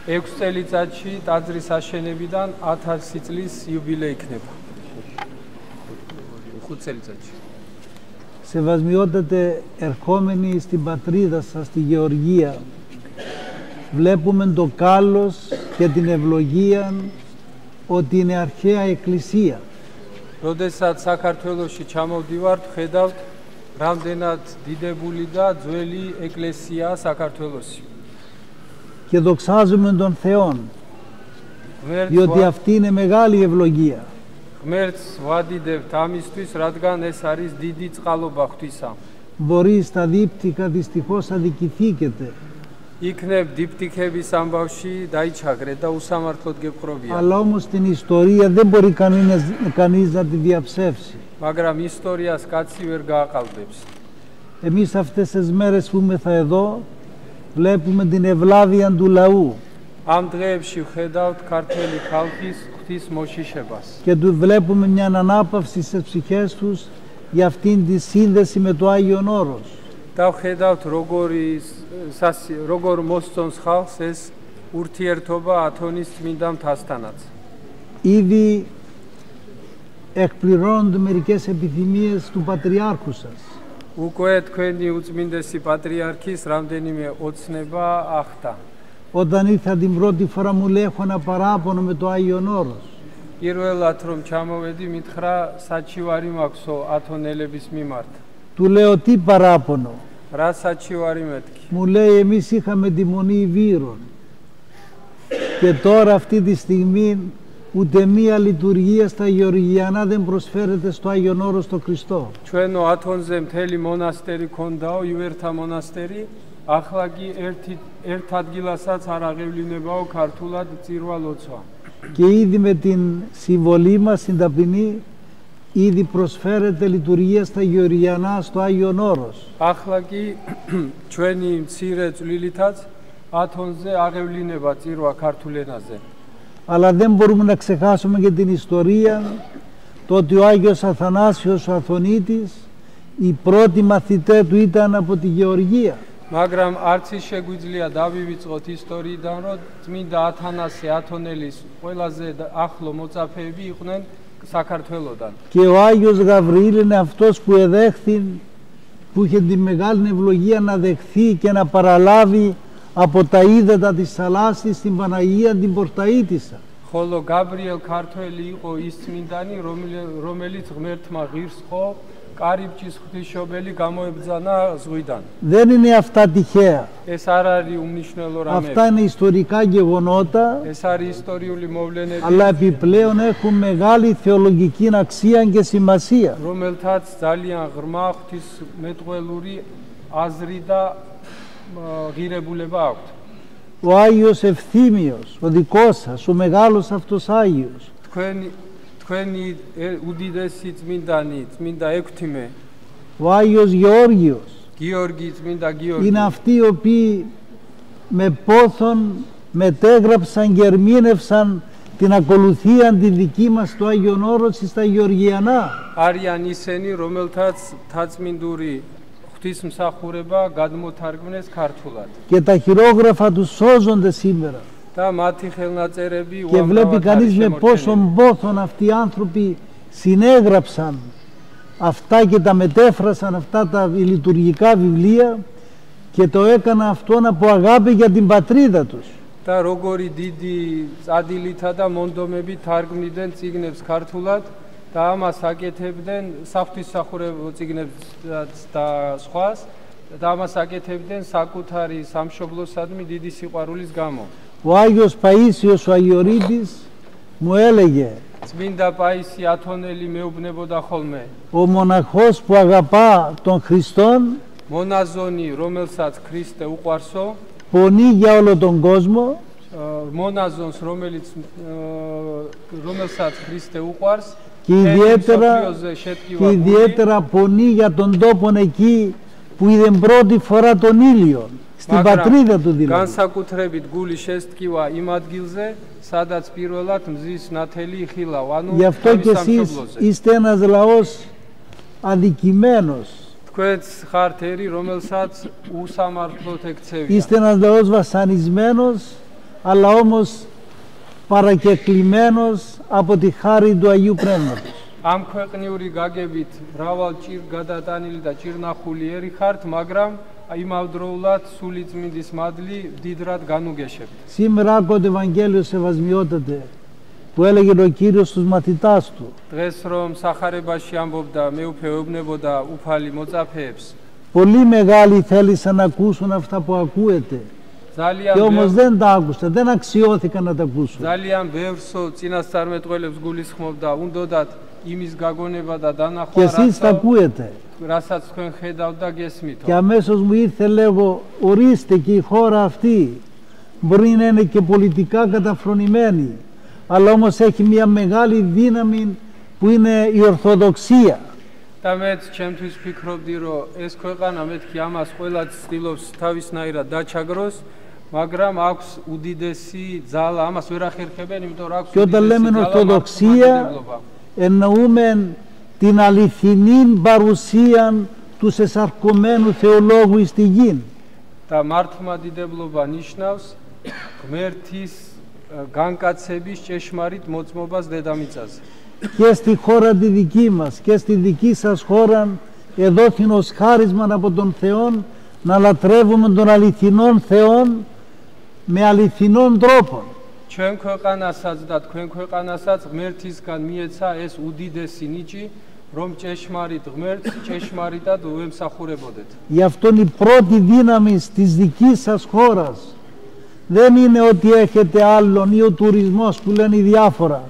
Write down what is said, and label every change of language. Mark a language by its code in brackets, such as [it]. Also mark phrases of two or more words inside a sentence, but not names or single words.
[el] Σεβασμιότατε, ερχόμενοι στην πατρίδα σας, στη Γεωργία, βλέπουμε το κάλος και την ευλογία ότι είναι αρχαία εκκλησία. [ka] Როდესაც საქართველოში ჩამოვდივართ, ხედავთ რამდენად დიდებული და ძველი ეკლესია საქართველოში. [el] Και δοξάζουμε τον Θεόν, διότι αυτή είναι μεγάλη ευλογία. [ka] Ღმერთს ვადიდებთ ამისთვის, რადგან ეს არის დიდი წყალობა ღვთისა. [el] Μπορεί στα δίπτυκα δυστυχώς αδικηθήκετε. [ka] იქნებ დიპტიქების ამბავში დაიჩაგრეთ და უსამართლოდ გეპყრობიან. [el] Αλλά όμως την ιστορία δεν μπορεί κανείς να τη διαψεύσει. [ka] მაგრამ ისტორიას კაცი ვერ გააყალბებს. [el] Εμείς αυτές τις μέρες που είμαστε εδώ, βλέπουμε την ευλάβεια του λαού. [ka] Am დღეებში ვხედავთ ქართველი ხალხის ღვთის მოშიშებას. [el] Και του βλέπουμε μια ανάπαυση στις ψυχές τους για αυτήν τη σύνδεση με το Άγιον Όρος. [ka] და ვხედავთ როგორ მოსწონს ხალხს ეს ურთიერთობა ათონის წმინდა მთასთანაც. [el] Ήδη εκπληρώνονται μερικές επιθυμίες του Πατριάρχου σας. [ka] უკვე თქვენი უწმინდესი პატრიარქის რამდენიმე ოცნება ახტა. [el] Όταν ήρθα την πρώτη φορά μου λέει έχω ένα παράπονο με το Άγιον Όρος. [ka] პირველად რომ ჩამოვედი, მითხრა საჩივარი მაქვსო ათონელების მიმართ. [el] Του λέω τι παράπονο. [ka] რა საჩივარი მეთქი. [el] Μου λέει εμείς είχαμε τη Μονή Ιβύρων και τώρα αυτή τη στιγμή ούτε μία λειτουργία στα Γεωργιανά δεν προσφέρεται στο Άγιον Όρος το Χριστό. [ka] ჩვენო ათონზე მთელი მონასტერი ქონდაო, ივერთა მონასტერი, ახლა კი ერთ ადგილასაც არ აღევლინებაო ქართულად წირვა ლოცვა. [el] Και ήδη με την συμβολή μας, την ταπεινή, ήδη προσφέρεται λειτουργία στα Γεωργιανά στο Άγιον Όρος. [ka] ახლა კი ჩვენი მცირე წვლილითაც ათონზე აღევლინება წირვა ქართულ ენაზე. [el] Αλλά δεν μπορούμε να ξεχάσουμε και την ιστορία, το ότι ο Άγιος Αθανάσιος ο Αθωνίτης, οι πρώτοι μαθητές του ήταν από τη Γεωργία. [ka] მაგრამ არც ის შეგვიძლია დავივიწყოთ ისტორიიდან, რომ წმინდა ათანასე ათონელის ყველაზე ახლო მოწაფეები იყვნენ საქართველოდან. [el] Και ο Άγιος Γαβριήλ είναι αυτός που εδέχθη, που είχε τη μεγάλη ευλογία να δεχθεί και να παραλάβει από τα ύδατα της θαλάσσης την Παναγία την Πορταΐτισσα. [ka] ხოლო გაბრიელ ქართველი იყო ის წმინდანი, რომელიც ღმერთმა ღირს ხო კარიბჭის ღვთისმშობელი გამოებძანა ზღვიდან. [el] Δεν είναι αυτά τυχαία. [ka] ეს არ არის უმნიშვნელო რამე. [el] Αυτά είναι ιστορικά γεγονότα, [ka] ეს არის ისტორიული მოვლენები, [el] αλλά επιπλέον έχουν μεγάλη θεολογική αξία και σημασία. [ka] რომელთაც ძალიან ღრმა ღვთისმეტყველური აზრი და ღირებულება აქვთ. [el] Ο Άγιος Ευθύμιος, ο δικός σας, ο μεγάλος αυτός Άγιος, [ka] თქვენი უდიდესი წმინდანი, წმინდა ექვთიმე, [el] ο Άγιος Γεώργιος, [ka] გიორგი, წმინდა გიორგი, [el] είναι αυτοί οι οποίοι με πόθον μετέγραψαν και ερμήνευσαν την ακολουθία τη δική μας στο Άγιον Όρος στα Γεωργιανά. [ka] არიან ისინი, რომელთაც თაწმინდური ღვთისმსახურება გადმოთარგმნეს ქართულად. [el] Και τα χειρόγραφα τους σώζονται σήμερα. [ka] და მათი ხელნაწერები [el] Και βλέπει κανείς με πόσον πόθον αυτοί οι άνθρωποι συνέγραψαν αυτά και τα μετέφρασαν αυτά τα λειτουργικά βιβλία και το έκανα αυτόν από αγάπη για την πατρίδα τους. [ka] და როგორი დიდი წადილითა და მონდომებით თარგმნიდნენ წიგნებს ქართულად და ამას აკეთებდნენ საღვთისმსახურებო წიგნებს და სხვას და ამას აკეთებდნენ საკუთარი სამშობლოსადმი დიდი სიყვარულის გამო. [el] Ο Άγιος Παΐσιος ο Αγιορείτης μου έλεγε, [ka] წმინდა პაისი ათონელი მეუბნებოდა ხოლმე, [el] ο μοναχός που αγαπά τον Χριστόν [ka] მონაზონი, რომელსაც ქრისტე უყვარსო, [el] πονεί για όλο τον κόσμο, [ka] მონაზონს, რომელსაც ქრისტე უყვარს, [el] και ιδιαίτερα πονεί για τον τόπο εκεί που είδε πρώτη φορά τον ήλιο, στην πατρίδα του δηλαδή. [ka] განსაკუთრებით გული შესტკივა იმ ადგილზე, სადაც პირველად მზის ნათელი იხილა, ანუ [el] Γι' αυτό και εσείς είστε ένας λαός αδικημένος. [ka] თქვენც ხართ ერი, რომელსაც უსამართლოდ ექცევია. [el] Είστε ένας λαός βασανισμένος, αλλά όμως παρακεκλημένος από τη χάρη του Αγίου Πνεύματος. [ka] ამ ქვეყნიური გაგებით მრავალ ჭირ გადატანილი და ჭირნახული ერი ხართ, მაგრამ იმავდროულად სულიწმინდის მადლი დიდრად განუგეშებთ. [el] Σήμερα άκουγα το Ευαγγέλιο σεβασμιότατε που έλεγε ο Κύριος στους μαθητάς του. [ka] დღეს რომ სახარებაში ამბობდა, მეუფე ეუბნებოდა უფალი მოწაფეებს. [el] Πολύ μεγάλοι θέλησαν να ακούσουν αυτά που ακούετε. Και όμως δεν τα άκουσαν, δεν αξιώθηκαν να τα ακούσουν. [ka] ძალიან ბევრს წინასწარმეტყველებს გულისხმობდა, უნდათ იმის გაგონება და დანახვა, [el] και εσείς τα ακούετε. [ka] რასაც თქვენ ხედავთ და გესმით. [el] Και αμέσως μου ήρθε, λέγω, ορίστε, και η χώρα αυτή μπορεί να είναι και πολιτικά καταφρονημένη, αλλά όμως έχει μια μεγάλη δύναμη που είναι η Ορθοδοξία. [ka] და მეც ჩემთვის ვფიქრობდი, რომ ეს ქვეყანა მეთქი ამას ყველა ცდილობს თავისნაირად დაჩაგროს, მაგრამ აქვს უდიდესი ძალა, ამას ვერ ახერხებენ, იმიტომ რომ აქვს [el] και όταν λέμε Ορθοδοξία εννοούμε την αληθινή παρουσία του σεσαρκωμένου θεολόγου στη γη. [ka] და მართლმადიდებლობა ნიშნავს ღმერთის განკაცების ჭეშმარიტ მოწმობას დედამიწაზე. [el] Και στη χώρα τη δική μας και στη δική σας χώρα εδόθην ως χάρισμα από τον Θεό να λατρεύουμε τον αληθινόν Θεό με αληθινόν τρόπο. [ka] ჩვენ ქვეყანასაც და თქვენ ქვეყანასაც ღმერთისგან მიეცა ეს უდიდესი ნიჭი, რომ ჭეშმარიტ ღმერთს ჭეშმარიტად უემსახურებოდეთ. [el] Γι' αυτό η πρώτη δύναμη της δικής σας χώρας δεν είναι ότι έχετε άλλον ή ο τουρισμός που λένε οι διάφορα.